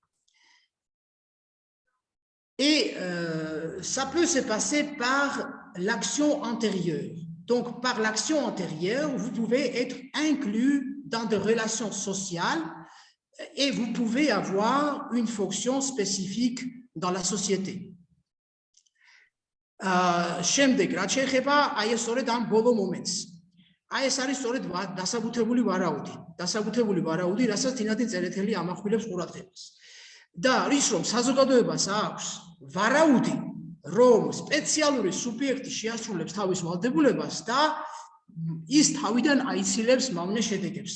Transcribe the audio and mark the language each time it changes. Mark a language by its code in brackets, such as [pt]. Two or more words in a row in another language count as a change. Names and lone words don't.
[fr] Et ça peut se passer par l'action antérieure. Donc, par l'action antérieure, vous pouvez être inclus dans des relations sociales et vous pouvez avoir une fonction spécifique dans la société. [ka] შემდეგ რაც შეეხება აი ეს სწორედ ამ ბოლო მომენტს. აი ეს არის სწორედ დასაბუთებული ვარაუდი, რასაც თინათინ წერეთელი ამახვილებს ყურადღებას. და რის რომ საზოგადოებას აქვს ვარაუდი, რომ სპეციალური სუბიექტი შეასრულებს თავის ვალდებულებას და ის თავიდან აიცილებს მავნე შედეგებს.